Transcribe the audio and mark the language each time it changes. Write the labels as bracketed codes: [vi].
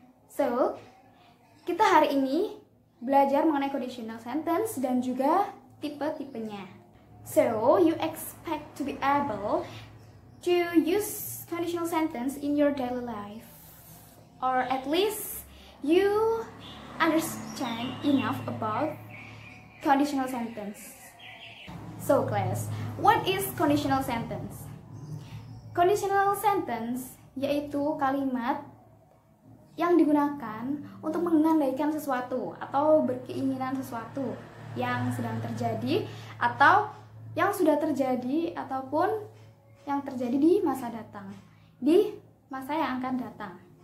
[id] So, kita hari ini belajar mengenai conditional sentence dan juga tipe-tipenya. [en] So, you expect to be able to use conditional sentence in your daily life, or at least you understand enough about conditional sentence. So, class, what is conditional sentence? [id] Conditional sentence yaitu kalimat yang digunakan untuk mengandaikan sesuatu atau berkeinginan sesuatu yang sedang terjadi atau yang sudah terjadi ataupun yang terjadi di masa datang, di masa yang akan datang.